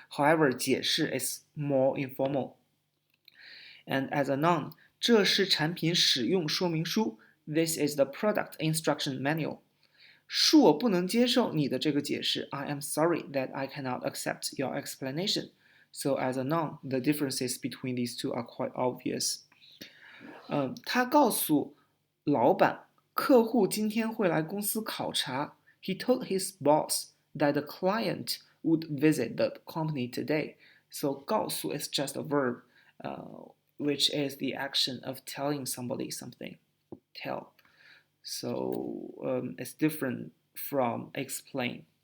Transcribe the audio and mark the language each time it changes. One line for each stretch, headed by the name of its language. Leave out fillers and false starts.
English: However, 解释 is more informal. And as a noun,
Chinese: 这是产品使用说明书.
English: This is the product instruction manual.
Chinese: 恕我不能接受你的这个解释.
English: I am sorry that I cannot accept your explanation. So as a noun, the differences between these two are quite obvious.
Chinese: 他告诉老板，客户今天会来公司考察.
English: He told his boss that the client would visit the company today. So 告诉 is just a verb, which is the action of telling somebody something. Tell. So it's different from explain.